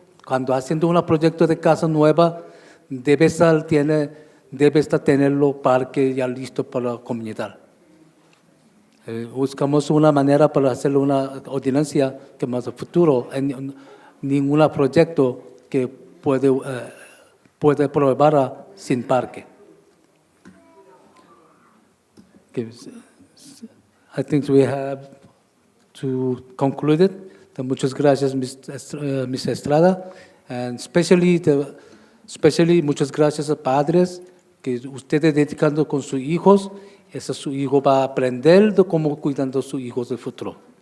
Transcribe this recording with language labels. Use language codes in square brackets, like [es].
[es] Cuando haciendo un proyecto de casa nueva, debe estar tenerlo parque ya listo para la comunidad. Buscamos una manera para hacer una ordenancia que más a futuro, en ningún proyecto que puede probar sin parque. [en] Okay. I think we have to conclude it. [es] Muchas gracias, Ms. Estrada, [en] and especially [es] muchas gracias a padres que ustedes dedicando con sus hijos. Su hijo va a aprender de cómo cuidando a sus hijos del futuro.